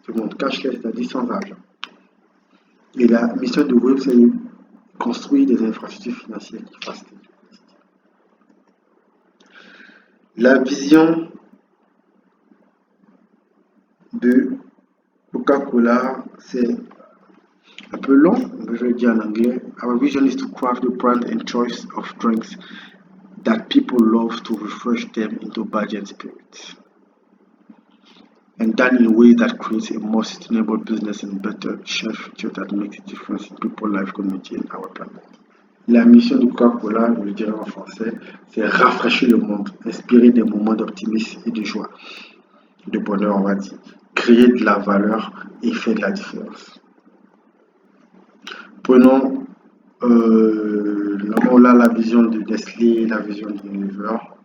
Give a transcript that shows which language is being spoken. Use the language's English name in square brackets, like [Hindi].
[French] Tout le monde cashless, c'est-à-dire sans argent. Et la mission de Wave, c'est de construire des infrastructures financières qui facilitent. La vision de Coca-Cola, c'est un peu long, mais je vais le dire en anglais. [English] Our vision is to craft the brand and choice of drinks that people love to refresh them into budget spirits, and done in a way that creates a more sustainable business and better shared future that makes a difference in people's life, community, and our planet. [French] La mission de Coca-Cola, je le dirais en français, c'est rafraîchir le monde, inspirer des moments d'optimisme et de joie, de bonheur, on va dire, créer de la valeur et faire de la différence. Prenons là la vision de Nestlé, la vision de Unilever.